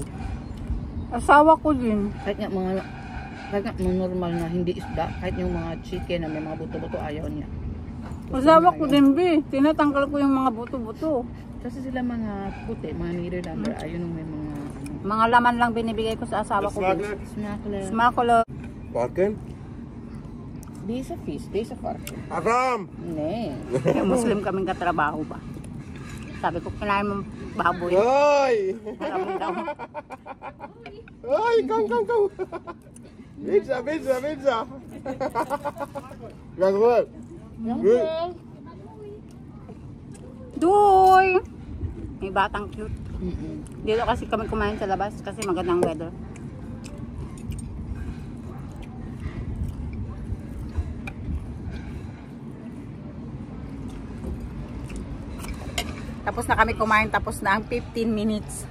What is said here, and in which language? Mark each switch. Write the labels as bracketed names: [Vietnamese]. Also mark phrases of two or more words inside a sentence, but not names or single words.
[Filipino] Asawa ko din. Kahit nga mga normal na hindi isda, kahit yung mga chicken na may mga buto-buto, ayaw niya. Asawa ko din, Bi. Tinatanggal ko yung mga buto-buto. Kasi sila mga puti, mga Nederlander, ayaw nung may mga Mga laman lang binibigay ko sa asawa ko. smakler. Smakler. [Dutch] Varken? Deze vis, deze varken. Aram! Nee. [Filipino] Muslim kaming katrabaho ba? Sabi ko, kinain mo baboy. [Dutch] Hoi! [Filipino] Sabi daw. [Dutch] Hoi, kom. Pizza. Ja, goed. Goed. [Filipino] Doy! May batang cute. Dito kasi kami kumain sa labas kasi magandang weather. Tapos na kami kumain, tapos na ang 15 minutes.